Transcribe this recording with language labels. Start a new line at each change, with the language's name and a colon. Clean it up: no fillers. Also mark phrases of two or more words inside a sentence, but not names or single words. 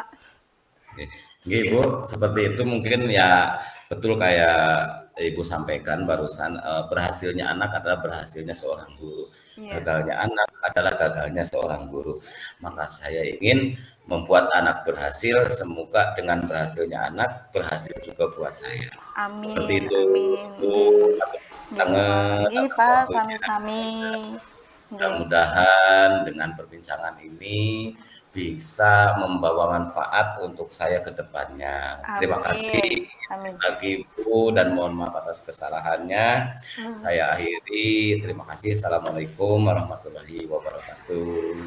Indonesian: Bu, seperti itu mungkin ya betul kayak Ibu sampaikan barusan, berhasilnya anak adalah berhasilnya seorang guru. Gagalnya anak adalah gagalnya seorang guru. Maka saya ingin membuat anak berhasil, semoga dengan berhasilnya anak berhasil juga buat saya. Amin. Seperti itu.
Javanese: Nggih Pak, sami-sami.
Indonesian: Mudah-mudahan dengan perbincangan ini bisa membawa manfaat untuk saya ke depannya. Terima kasih lagi Bu, dan mohon maaf atas kesalahannya. Saya akhiri. Terima kasih.
Arabic: السلام عليكم ورحمة الله وبركاته.